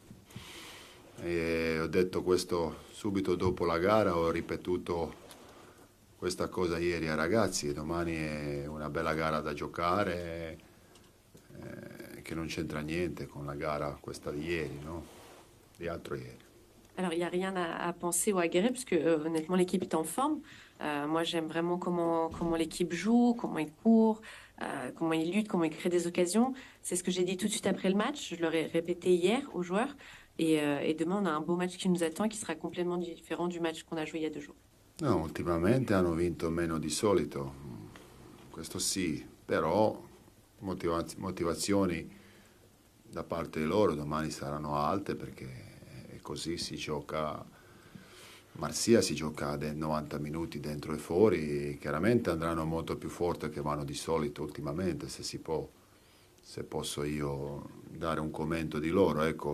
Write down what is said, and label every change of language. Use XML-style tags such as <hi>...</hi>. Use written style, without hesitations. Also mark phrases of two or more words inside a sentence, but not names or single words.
<it>E ho detto questo subito dopo la gara, ho ripetuto questa cosa ieri ai ragazzi. Domani è una bella gara da giocare, che non c'entra niente con la gara questa di ieri, no? Di altro ieri.</it> <fr>Alors, il n'y a rien à penser ou à guérir, parce que honnêtement, l'équipe est en forme. Moi, j'aime vraiment comment l'équipe joue, comment ils courent, comment ils luttent, comment ils créent des occasions. C'est ce que j'ai dit tout de suite après le match. Je leur ai répété hier aux joueurs. Et demain, on a un beau match qui nous attend, qui sera complètement différent du match qu'on a joué il y a 2 jours.</fr> <it>No, ultimamente hanno vinto meno di solito, questo sì, però motivazioni da parte di loro domani saranno alte perché così si gioca, Marsia si gioca 90 minuti dentro e fuori, chiaramente andranno molto più forte che vanno di solito ultimamente, se si può, se posso io dare un commento di loro, ecco.</it>